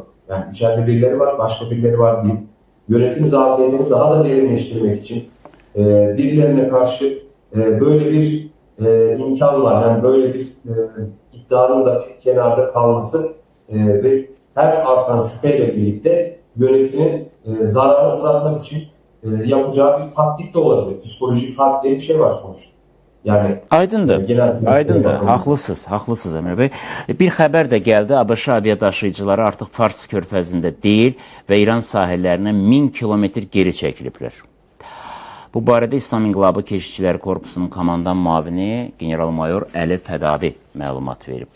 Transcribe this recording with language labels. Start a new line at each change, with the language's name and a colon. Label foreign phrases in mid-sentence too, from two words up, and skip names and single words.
Turkish: Yani içeride birileri var, başka birileri var değil. Yönetim zafiyetini daha da derinleştirmek için birilerine karşı böyle bir imkan var. Yani böyle bir iddianın da bir kenarda kalması ve her artan şüpheyle birlikte yönetimi zarara uğratmak için yapacağı bir taktik de olabilir. Psikolojik harp diye bir şey var sonuçta. Yani
Azerbaijani: Aydındır. Haqlısınız Emre Bey. Bir xəbər də gəldi. ABŞ aviadaşıyıcıları artıq Fars körfəzində deyil və İran sahillərinə 1000 kilometr geri çəkiliblər. Bu barədə İslam İnqilabı Keşikçiləri Korpusunun komandan müavini general-mayor Əli Fədavi məlumat verib.